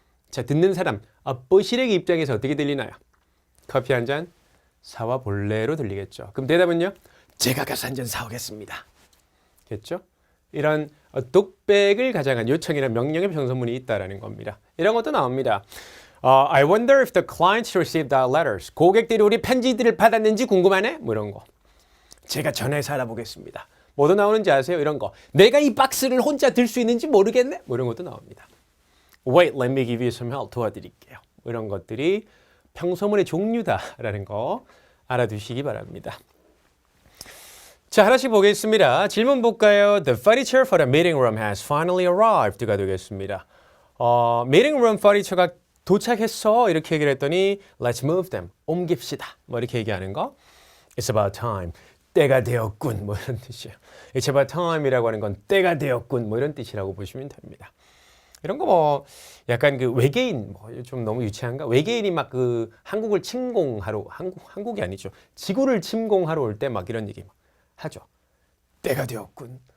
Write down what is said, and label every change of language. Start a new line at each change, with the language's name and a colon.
Korean: 자, 듣는 사람 뽀시래기 입장에서 어떻게 들리나요? 커피 한 잔 사와 볼래로 들리겠죠. 그럼 대답은요? 제가 가서 한 잔 사오겠습니다. 겠죠? 이런 독백을 가장한 요청이나 명령의 평서문이 있다라는 겁니다. 이런 것도 나옵니다.
English: I wonder if the clients received our letters.
Korean: 고객들이 우리 편지들을 받았는지 궁금하네? 뭐 이런 거. 제가 전화해서 알아보겠습니다. 뭐도 나오는지 아세요? 이런 거. 내가 이 박스를 혼자 들 수 있는지 모르겠네? 뭐 이런 것도 나옵니다.
English: Wait, let me give you some help.
Korean: 도와드릴게요. 이런 것들이 평소문의 종류다라는 거 알아두시기 바랍니다. 자, 하나씩 보겠습니다. 질문 볼까요?
English: The furniture for the meeting room has finally arrived
Korean: 가 되겠습니다. meeting room furniture가 도착했어 이렇게 얘기를 했더니
English: Let's move them.
Korean: 옮깁시다. 뭐 이렇게 얘기하는 거.
English: It's about time.
Korean: 때가 되었군. 뭐 이런 뜻이에요. It's about time이라고 하는 건 때가 되었군. 뭐 이런 뜻이라고 보시면 됩니다. 이런 거 뭐 약간 그 외계인 뭐 좀 너무 유치한가? 외계인이 막 그 한국을 침공하러 한국이 아니죠. 지구를 침공하러 올 때 막 이런 얘기 막 하죠. 때가 되었군.